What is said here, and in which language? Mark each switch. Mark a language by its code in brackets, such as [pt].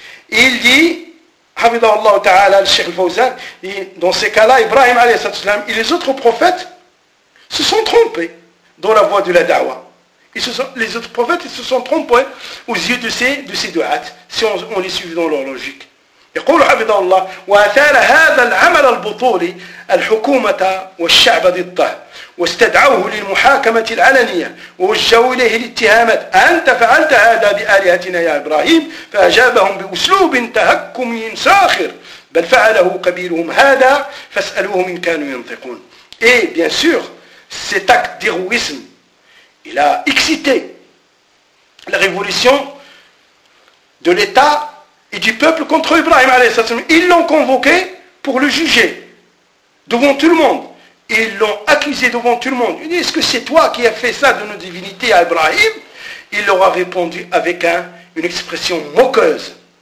[fr] Et il dit, Hafidhahullah Ta'ala, le Cheikh Al-Fawzan, dans ces cas-là, Ibrahim alayhi salam et les autres prophètes se sont trompés dans la voie de la da'wah. Les autres prophètes ils se sont trompés aux yeux de ces du'ats, si on les suit dans leur logique. [ar] يقول عبد الله وأثار هذا العمل البطولي الحكومة والشعب ضده واستدعوه للمحاكمة العلنية ووجهوا إليه الاتهامات أنت فعلت هذا بآلهتنا يا إبراهيم فأجابهم بأسلوب تهكمي ساخر بل فعله قبيلهم هذا فاسألوهم إن كانوا ينطقون اي [fr] bien sûr cet acte d'héroïsme il a excité la révolution de l'État et du peuple contre Ibrahim alayhi salam. Ils l'ont convoqué pour le juger devant tout le monde. Ils l'ont accusé devant tout le monde. Ils disent, est-ce que c'est toi qui as fait ça de nos divinités à Ibrahim? Il leur a répondu avec une expression moqueuse.